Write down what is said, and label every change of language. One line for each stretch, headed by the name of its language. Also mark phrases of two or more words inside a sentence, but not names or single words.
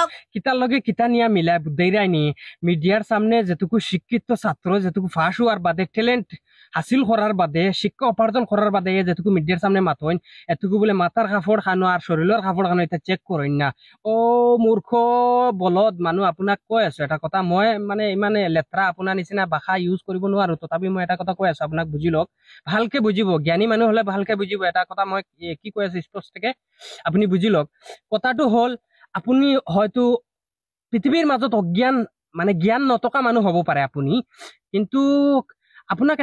Sylheti: কিতার লগে কিতা নিয়া মিলাই বুঝাইরাইনি মিডিয়ার সামনে যেটুকু শিক্ষিত ছাত্র যেটুকু ফাঁস হওয়ার বাদে ট্যালেন্ট হাসিল করার বাদে শিক্ষা উপার্জন করার বাদে যেটুকু মিডিয়ার সামনে মাতইন এটুকু বলে মাথার কাপড় খানো আর শরীরের কাপড় খানো এটা চেক করেন না ও মূর্খ বলদ মানুহ
Assamese: আপোনাক কৈ আছো এটা কথা মই মানে ইমানে লেত্ৰা আপোনাৰ নিচিনা ভাষা ইউজ কৰিব নোৱাৰো তথাপি মই এটা কথা কৈ আছো আপোনাক বুজি লওক ভালকে বুজিব জ্ঞানী মানুহ হলে ভালকে বুজিব এটা কথা মই কি কৈ আছো স্পষ্টকে আপুনি বুজি লওক কথাটো হল আপুনি হয়তো পৃথিৱীৰ মাজত অজ্ঞান মানে জ্ঞান নথকা মানুহ হ'ব পাৰে আপুনি কিন্তু আপোনাক